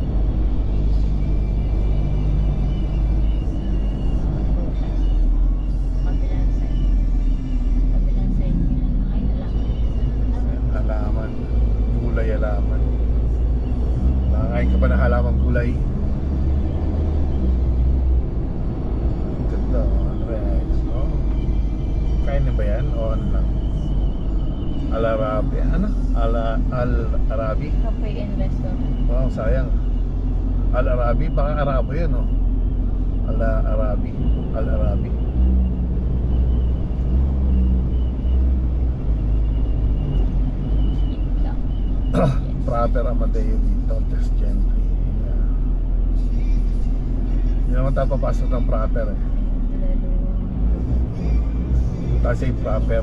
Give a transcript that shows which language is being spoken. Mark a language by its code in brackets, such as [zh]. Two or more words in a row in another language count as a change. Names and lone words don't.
[tl] Halaman. Gulay halaman. Nakakain ka ba ng halamang gulay? Ganda. Kain na ba yan? O ano lang? Al-Arabi? Al-Arabi? [en] Cafe and restaurant. [tl] Wow, sayang. Al-Arabi? Baka Arabo yun Al-Arabi. Al-Arabi. Proper Amadeo dito. Just Gentry. Hindi naman tayo papasok ng proper kasi proper.